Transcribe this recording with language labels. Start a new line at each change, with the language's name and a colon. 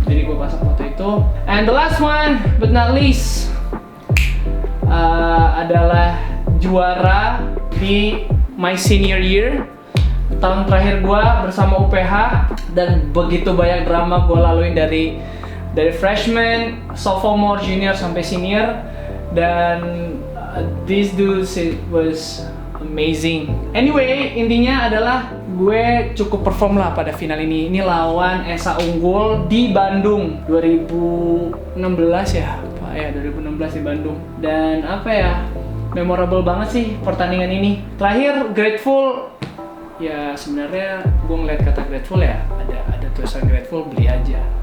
English: Jadi gue pasang foto itu. And the last one, but not least, adalah juara di my senior year.
Indonesian: Tahun terakhir gue bersama UPH, dan begitu banyak drama gue laluin dari freshman, sophomore, junior, sampai senior.
English: Dan this dude was amazing.
Indonesian: Anyway, intinya adalah gue cukup perform lah pada final ini. Ini lawan Esa Unggul di Bandung 2016 ya, Pak ya, 2016 di Bandung. Dan apa ya, memorable banget sih pertandingan ini. Terakhir Grateful, ya sebenarnya gue ngeliat kata Grateful ya, ada tulisan Grateful, beli aja.